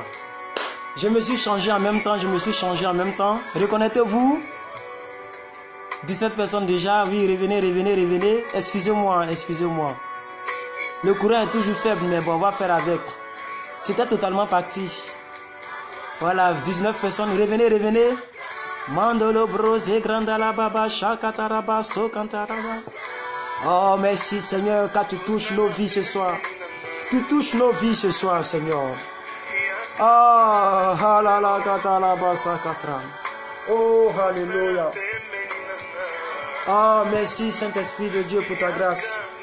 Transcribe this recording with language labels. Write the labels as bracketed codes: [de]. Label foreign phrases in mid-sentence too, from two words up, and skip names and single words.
[fr] Je me suis changé en même temps, Reconnaissez-vous? 17 personnes déjà, oui, revenez. Excusez-moi. Le courant est toujours faible, mais bon, on va faire avec. C'était totalement parti. Voilà, 19 personnes, revenez. Mandolo brose, grandala baba, shakataraba, sokantaraba. Oh, merci Seigneur, car tu touches nos vies ce soir. Seigneur. Ah, halala, katalaba, sakatra. Oh, alléluia. Oh, merci Saint-Esprit de Dieu pour ta grâce.